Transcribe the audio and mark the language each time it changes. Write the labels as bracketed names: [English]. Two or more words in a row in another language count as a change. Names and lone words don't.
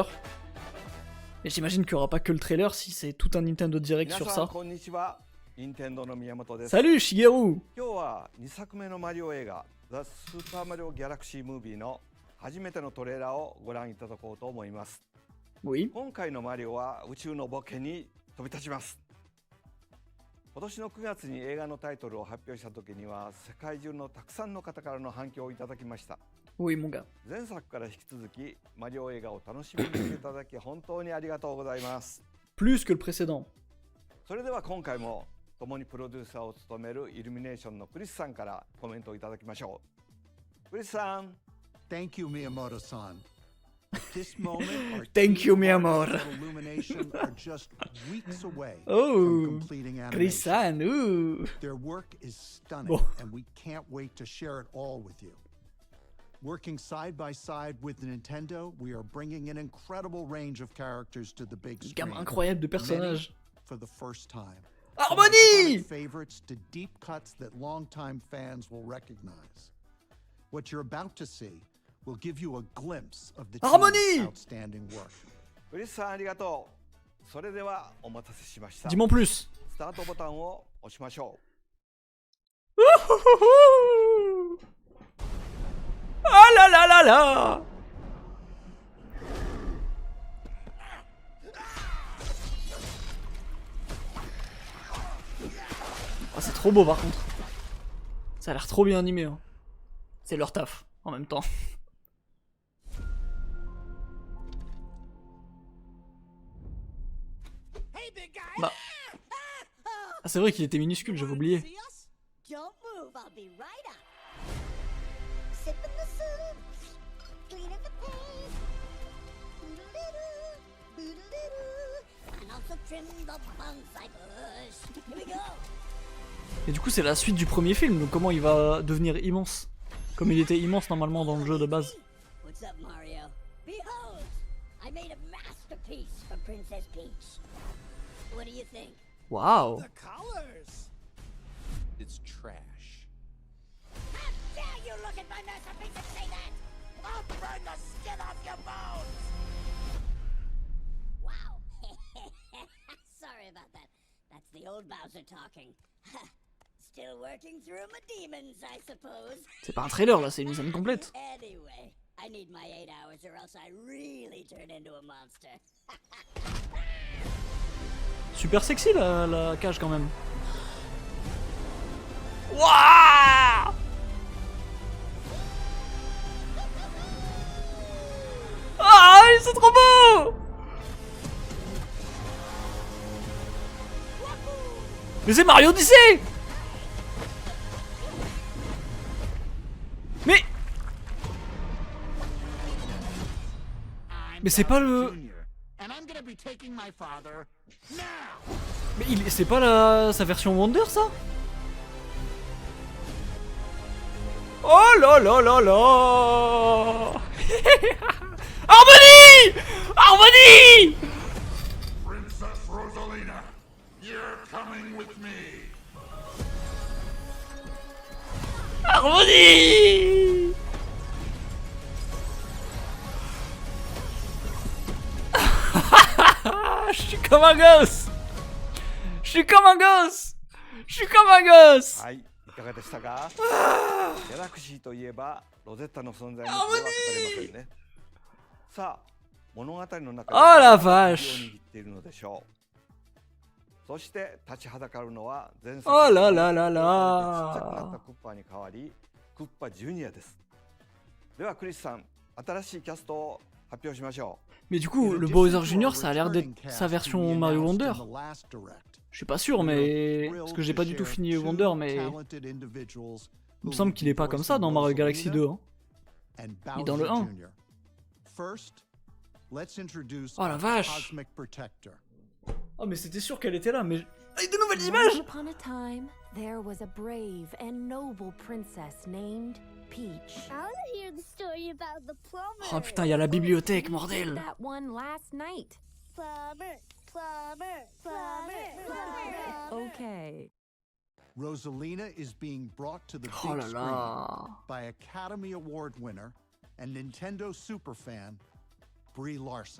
[French] Et j'imagine qu'il n'y aura pas que le trailer si c'est tout un Nintendo Direct sur ça. Salut Shigeru! Oui. [Japanese] 今年の9月に映画のタイトルを発表した時には世界中のたくさんの方からの反響をいただきました。 [French] Oui, mon gars. [Japanese] 前作から引き続きマリオ映画を楽しみにしていただき本当にありがとうございます。 [French] Plus que le précédent. [Japanese] それでは今回も共にプロデューサーを務めるイルミネーションのクリスさんからコメントをいただきましょう。クリスさん。 [English] Thank you, Miyamoto-san. At this moment, our Thank you, team Miyamoto. and Illumination are just weeks away Oh, from completing animation. Chris-san, ooh. Their work is stunning, [French] Bon. [English] and we can't wait to share it all with you. Working side by side with Nintendo, we are bringing an incredible range of characters to the big [French] Gamme [English] screen. [French] incroyable de personnages. [English] Many for the first time. [French] Harmonie! [English] From iconic favorites to deep cuts that longtime fans will recognize. What you're about to see will give you a glimpse of the [French] Harmonie! [English] team's outstanding work. [Japanese] クリスさんありがとう。それではお待たせしました。 [French] Dis-moi en plus. [Japanese] スタートボタンを押しましょう。 [French] Ah là là là là! Oh, c'est trop beau par contre. Ça a l'air trop bien animé. Hein. C'est leur taf en même temps. Bah. Ah, c'est vrai qu'il était minuscule, j'avais oublié. [English] Don't move, I'll be right up. Sip in the soup, clean in the paint. Boodle-doo, boodle-doo, and also trim the bonsai bush. Here we go. [French] Et du coup, c'est la suite du premier film, donc comment il va devenir immense? Comme il était immense normalement dans le jeu de base. [English] What's up, Mario? Behold, I made a masterpiece for Princess Peach. What do you think? Waouh! The colors! It's trash. How dare you look at my masterpiece and say that? I'll burn the skin off your bones! Wow. Sorry about that. That's the old Bowser talking. Still working through my demons, I suppose. [French] C'est pas un trailer là, c'est une scène complète. [English] Anyway, I need my 8 hours or else I really turn into a monster. [French] Super sexy la cage quand même. Waouh! Ah, c'est trop beau! Mais c'est Mario Odyssey! Mais Mais c'est pas le... [English] And I'm gonna be taking my father now. [French] Mais c'est pas sa version Wonder, ça? Oh là là là là. [English] Harmony! Harmony! Princess Rosalina, you're coming with me. Harmony! [French] Je suis comme un gosse! Je suis comme un gosse! Je suis comme un gosse! [Japanese] はい、いかがでしたか？ギャラクシーといえばロゼッタの存在もこれは語れませんね。さあ、物語の中で [French] Oh la [Japanese] どの [French] vache [Japanese] 鍵を握っているのでしょう。そして立ちはだかるのは前作 [French] Oh là là là [Japanese] ちっちゃくなった [French] là! [Japanese] クッパに代わりクッパジュニアです。ではクリスさん、新しいキャストを発表しましょう。 [French] Mais du coup, le Bowser Jr., ça a l'air d'être sa version Mario Wonder. Je suis pas sûr, mais... Parce que j'ai pas du tout fini Wonder, mais... Il me semble qu'il est pas comme ça dans Mario Galaxy 2. Hein. Et dans le 1. Oh la vache! Oh mais c'était sûr qu'elle était là, mais... Avec de nouvelles images! [English] Once upon a time, there was a brave and noble princess named Peach. I want to hear the story about the plumber. [French] Oh putain, il y a la bibliothèque, bordel! [English] That one last night. Plumber, plumber, plumber, plumber. Okay. Rosalina is being brought to the [French] Oh [English] big [French] là [English] screen [French] là! [English] by Academy Award winner and Nintendo superfan Brie Larson.